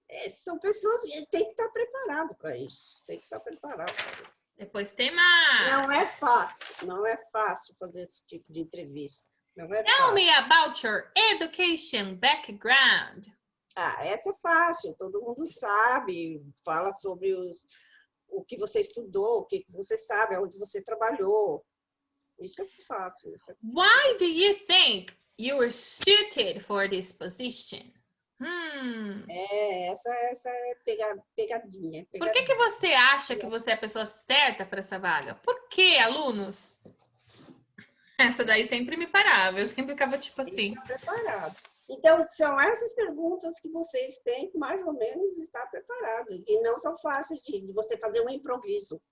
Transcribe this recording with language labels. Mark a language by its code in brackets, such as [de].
[pt] São pessoas que têm que estar preparado para isso. Tem que estar preparado. Depois tem mais. Não é fácil. Não é fácil fazer esse tipo de entrevista. Não é [en] Tell [pt] fácil. [en] me about your education background. [pt] Essa é fácil. Todo mundo sabe. Fala sobre o que você estudou, o que você sabe, onde você trabalhou. Isso é fácil. Isso é... [en] Why do you think you were suited for this position? [pt] Essa é pegadinha. Por que você acha que você é a pessoa certa para essa vaga? Por que, alunos? Essa daí sempre me parava. Eu sempre ficava tipo assim. Preparado. Então, são essas perguntas que vocês têm que mais ou menos estar preparados, que não são fáceis de você fazer um improviso.